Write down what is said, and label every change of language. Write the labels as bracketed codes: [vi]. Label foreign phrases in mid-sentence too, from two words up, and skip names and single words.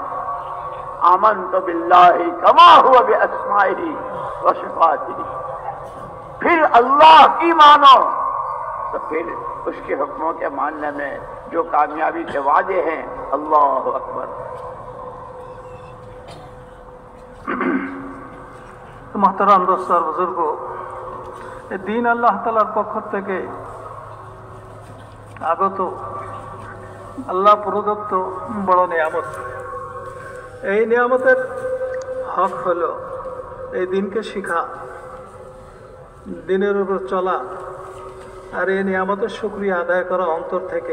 [ar] آمنت باللہ کما ہوا باسمائہ و صفاتہ، [ur] پھر اللہ کی مانو تو پھر اس کے حکموں کے ماننے میں جو کامیابی کے وعدے ہیں، [ar] اللہ اکبر۔ [ur] محترم دوست اور بزرگوں، [bn] এই দিন আল্লাহ তাআলার পক্ষ থেকে আগত আল্লাহ প্রদত্ত বড় নিয়ামত। এই নিয়ামতের হক হলো এই দিনকে শিখা, দিনের উপর চলা আর এই নিয়ামতের শুকরিয়া আদায় করা অন্তর থেকে।